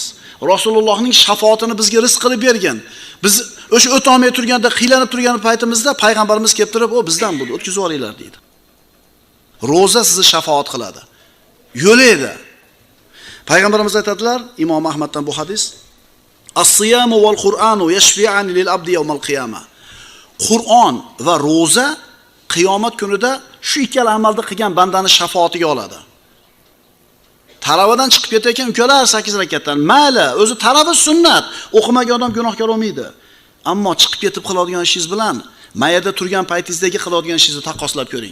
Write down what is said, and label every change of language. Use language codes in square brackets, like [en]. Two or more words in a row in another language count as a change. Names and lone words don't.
[uz] Rasulullohning shafoatini bizga rizq qilib bergan. Biz o'sha o'ta olmay turganda, qiylanib turgan paytimizda payg'ambarimiz kelib turib, "O bizdan bo'ldi, o'tkazib olinglar" deydi. Ro'za sizni shafoat qiladi. Yo'laydi. Payg'ambarimiz aytadilar, Imom Ahmaddan bu hadis: [ar] "الصيام والقرآن يشفعان للعبد يوم القيامة." [uz] Qur'on va ro'za qiyomat kunida shu ikkala amalni qilgan bandani shafoatiga oladi. Taravadan chiqib ketayotgan ukalar 8 rakatdan, mayli, o'zi taravi sunnat, o'qimagan odam gunohkor bo'lmaydi. Ammo chiqib ketib qiladigan ishingiz bilan mayada turgan paytingizdagi qiladigan ishingizni taqqoslab ko'ring.